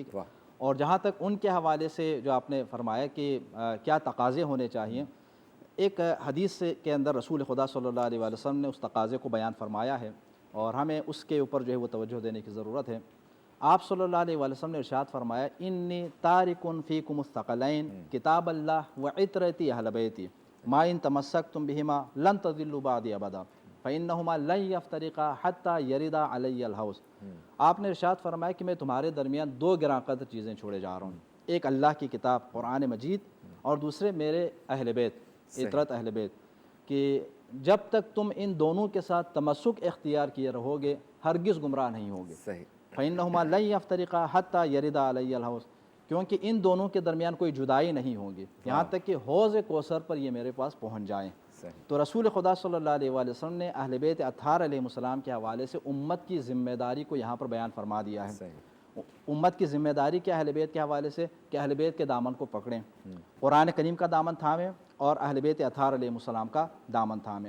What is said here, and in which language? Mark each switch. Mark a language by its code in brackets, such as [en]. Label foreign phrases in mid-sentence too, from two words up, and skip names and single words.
[ur] اور جہاں تک ان کے حوالے سے جو آپ نے فرمایا کہ کیا تقاضے ہونے چاہیے, ایک حدیث کے اندر رسول خدا صلی اللہ علیہ وآلہ وسلم نے اس تقاضے کو بیان فرمایا ہے اور ہمیں اس کے اوپر جو ہے وہ توجہ دینے کی ضرورت ہے. [ar] آپ صلی اللہ علیہ وآلہ وسلم [ur] نے ارشاد فرمایا [ar] انی تارکن فیکم الثقلین کتاب اللہ وعطرتی اہل بیتی ما ان تمسکتم بہما لن تضلوا بعدی ابدا فانہما لن یفترقا حتی یردا علی الحوض. [ur] آپ نے ارشاد فرمایا کہ میں تمہارے درمیان دو گراں قدر چیزیں چھوڑے جا رہا ہوں, ایک اللہ کی کتاب قرآن مجید اور دوسرے میرے اہل بیت عطرت اہل بیت, کہ جب تک تم ان دونوں کے ساتھ تمسک اختیار کیے رہو گے ہرگز گمراہ نہیں ہوگے. صحیح. [ar] فإنہما لن یفترقا حتی یردا علی الحوض, [ur] کیونکہ ان دونوں کے درمیان کوئی جدائی نہیں ہوگی، یہاں تک کہ حوض کوثر پر یہ میرے پاس پہنچ جائیں. تو رسول خدا [ar] صلی اللہ علیہ وسلم [ur] نے اہل بیت اطہار علیہ السلام کے حوالے سے امت کی ذمہ داری کو یہاں پر بیان فرما دیا ہے. امت کی ذمہ داری کیا اہل بیت کے حوالے سے کہ اہل بیت کے دامن کو پکڑیں، قرآن کریم کا دامن تھامیں اور اہل بیت اطہار علیہ السلام کا دامن تھامیں.